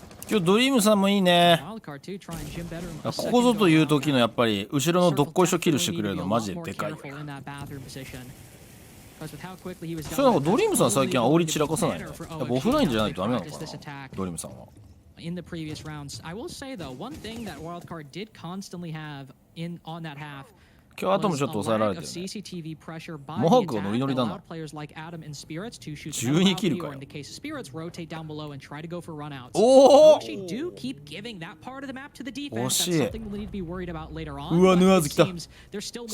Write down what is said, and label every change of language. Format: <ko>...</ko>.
<ja>今日ドリームさんもいいね。ここぞという時のやっぱり後ろのどっこいしょキルしてくれるのマジででかい。そうなんかドリームさん最近煽り散らかさないの？やっぱオフラインじゃないとダメなのかな、ドリームさんは。</ja> <en>In the previous rounds, I will say though, one thing that Wildcard did constantly have on that half</en> <ja>今日後もちょっと抑えられてる、ね。モハークがノリノリだな。 12キルかよ。おお惜しい。うわ、ヌアーズ来た。</ja>